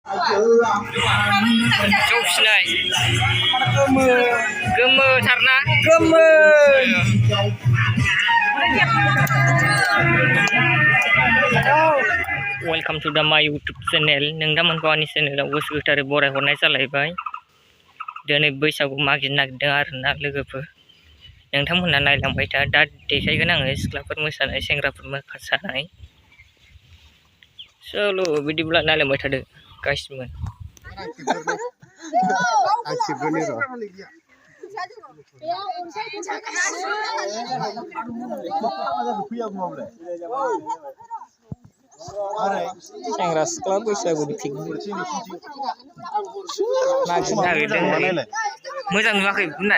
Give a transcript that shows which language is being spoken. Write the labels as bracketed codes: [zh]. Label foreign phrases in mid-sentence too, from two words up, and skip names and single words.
[brx] जौ फिसिनाय गोमोथारना गोमो [en] welcome to the my YouTube channel [brx] नोंथांमोनखौ आंनि चेनेलाव गोसो गोथारै बरायहरनाय जालायबाय दिनै बैसागु मागिनो नागिरदों आरोना लोगोफोर नोंथांमोनहा नायलांबाय था दा देखायगोन आङो सिख्लाफोर मोसानाय सेंग्राफोर मोसानाय चलो बिदिब्ला नायलांबाय थादो गासिबो सेंग्रा सिख्ला बैसागुनि पिकनिक मागिनो नागिरदों मोजां नुवाखै बुंनाय